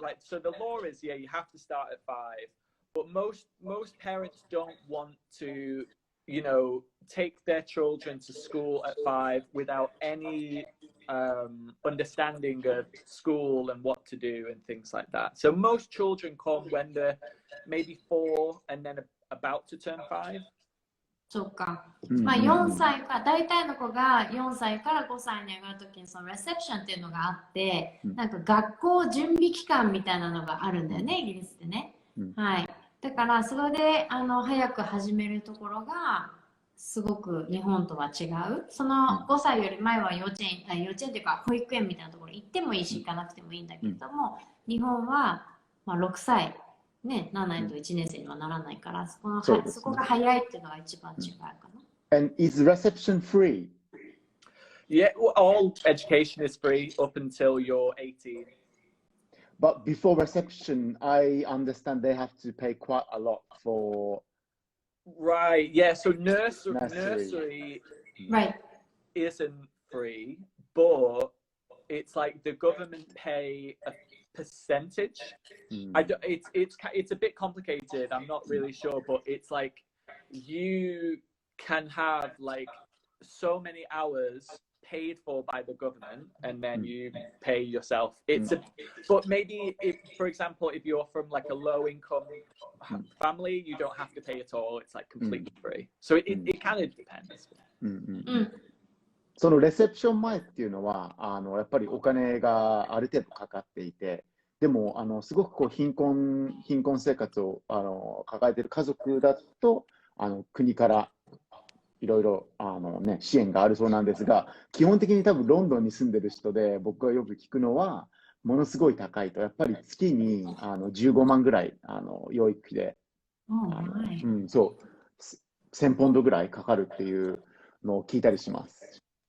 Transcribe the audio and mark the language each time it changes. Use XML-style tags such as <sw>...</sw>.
<en>Like, so the law is, you have to start at 5, but most parents don't want to, take their children to school at 5 without any understanding of school and what to do and things like that. So most children come when they're maybe 4 and then about to turn 5.</en> <ja>そうか。 4歳か、大体の子が4歳から5歳に上がるときにそのレセプションっていうのがあって、なんか学校準備期間みたいなのがあるんだよね、イギリスってね。はい。だからそれで早く始めるところがすごく日本とは違う。その5歳より前は幼稚園っていうか保育園みたいなところ行ってもいいし行かなくてもいいんだけれども、日本は6歳。ね、ならないと1年生にはならないから、そこが早いっていうのが一番違うかな。</ja> <en>And is reception free? Yeah, all education is free up until you're 18. But before reception, I understand they have to pay quite a lot for. Right. Yeah. So nursery right. isn't free, but it's like the government pay a percentage. It's a bit complicated. I'm not really sure, but it's like you can have like so many hours paid for by the government, and then you pay yourself. But maybe if, for example, if you're from like a low income family, you don't have to pay at all. It's like completely free. So it kind of depends.</en> <ja>そのレセプション前っていうのはやっぱりお金がある程度かかっていて、でもすごくこう貧困生活を抱えている家族だと国からいろいろ支援があるそうなんですが、基本的に多分ロンドンに住んでる人で僕がよく聞くのは、ものすごい高いと、やっぱり月に15万ぐらい養育費で、そう1000ポンドぐらいかかるっていうのを聞いたりします。</ja>